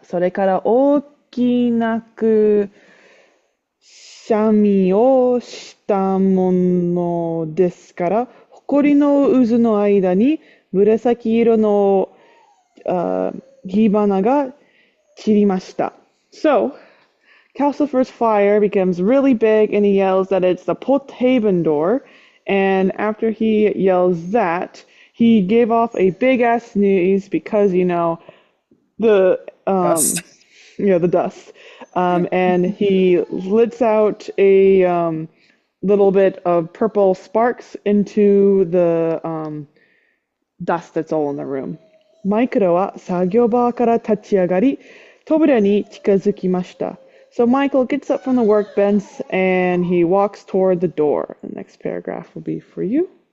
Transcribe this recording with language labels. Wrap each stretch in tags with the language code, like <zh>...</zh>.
<ja>それから大きなくシャミをしたものですから、埃の渦の間に紫色の火花が散りました。</ja> <en>So, Calcifer's fire becomes really big and he yells that it's the Pothaven door. And after he yells that, he gave off a big ass sneeze because, the, Dust. the dust. Yep. And he lets out a little bit of purple sparks into the dust that's all in the room.</en> <ja>マイクロは作業場から立ち上がり、扉に近づきました。</ja> <en>So Michael gets up from the workbench and he walks toward the door. The next paragraph will be for you.</en>